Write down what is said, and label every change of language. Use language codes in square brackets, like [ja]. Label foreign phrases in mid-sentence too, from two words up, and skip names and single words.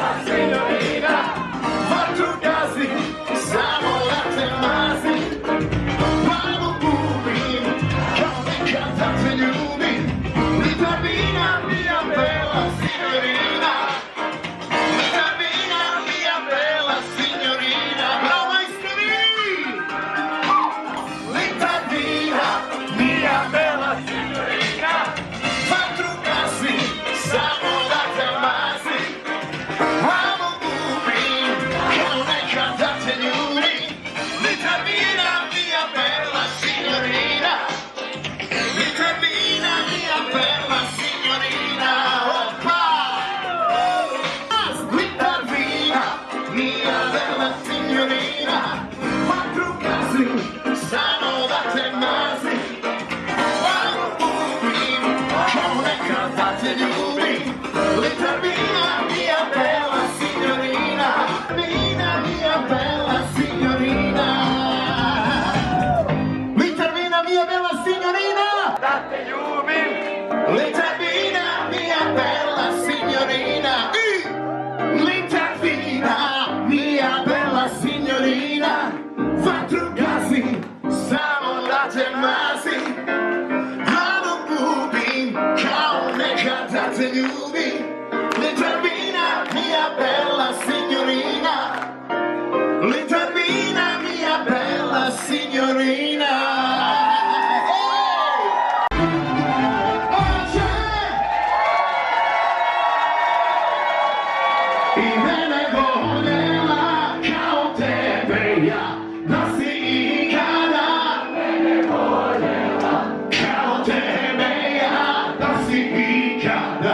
[hr] signorina, vatru gazi, samo da te mazim. Glavu gubim, kao nekad da te ljubim. [it] Vitamina mia bella signorina, vitamina mia bella signorina. [hr] Bravo majstori! [it] Vitamina mia bella signorina, [hr] vatru gazi, samo da te mazim. Glavu gubim, kao nekad da te ljubim. [it] Vitamina mia bella signorina, vitamina mia bella signorina. Oppa! Vitamina mia bella signorina, [hr] vatru gazi, samo da te mazim. Glavu gubim, kao nekad da te ljubim. [it] Vitamina mia bella signorina, vitamina mia bella signorina. Vitamina mia bella signorina, [hr] da te ljubim. [it] Vitamina mia bella signorina, vitamina mia bella signorina. [hr] Vatru gazi, samo da te mazim. Glavu gubim, kao nekad da te ljubim. [it] Vitamina mia bella signorina, vitamina mia bella signorina. [hr] I mene voljela kao tebe ja, da si ikada. Mene voljela kao tebe ja, da si ikada.